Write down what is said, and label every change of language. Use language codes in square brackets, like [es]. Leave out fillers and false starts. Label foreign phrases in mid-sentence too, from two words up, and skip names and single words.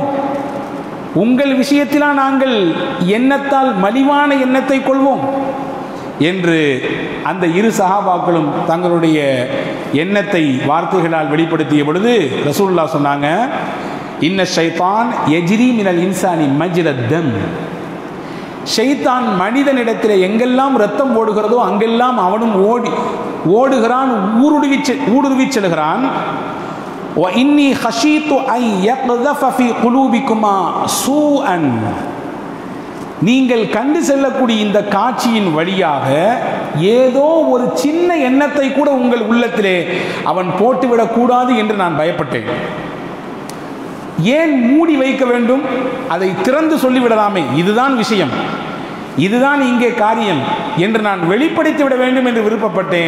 [ta] உங்கள் விஷயத்திலா நாங்கள் எண்ணத்தால் மலிவான எண்ணத்தை கொள்வோம் என்று அந்த 2 சஹாபாக்களும் தங்களுடைய எண்ணத்தை வார்த்தைகளால் வெளிப்படுத்திய பொழுது ரசூலுல்லாஹ் சொன்னாங்க, [ar] إن الشيطان يجري من الإنسان مجرى الدم. [ta] ஷைத்தான் மனிதனிடத்தில் எங்கெல்லாம் ரத்தம் ஓடுகிறதோ அங்கெல்லாம் அவனும் ஓடுகிறான், ஊடுருவி செல்கிறான். [ar] وَإِنِّي خَشِيتُ أَن يَقْذَفَ فِي قُلُوبِكُمَا سُوءًا. [ta] நீங்கள் கண்டு செல்லக்கூடிய இந்த காட்சியின் வழியாக ஏதோ ஒரு சின்ன எண்ணத்தை கூட உங்கள் உள்ளத்திலே அவன் போட்டுவிடக்கூடாது என்று நான் பயப்பட்டேன். ஏன் மூடி வைக்க வேண்டும்? அதை திறந்து சொல்லிவிடலாமே, இதுதான் விஷயம், இதுதான் இங்கே காரியம் என்று நான் வெளிப்படுத்தி விட வேண்டும் என்று விருப்பப்பட்டேன்.